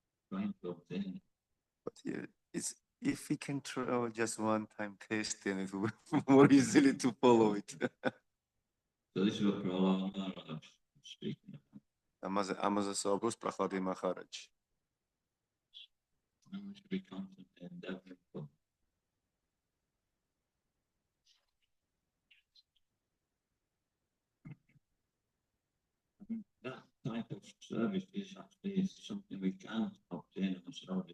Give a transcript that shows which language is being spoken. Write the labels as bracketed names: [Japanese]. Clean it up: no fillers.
[English] But yeah, if we can try just one time taste, then it will be more easily to follow it. So this is what Prahlad Maharaj is speaking about. [Georgian] ამაზე საუბრობს პრაჰლადი მაჰარაჯი. [English] And we should be constant in endeavoring for. That type of service is actually something we can't obtain ourselves.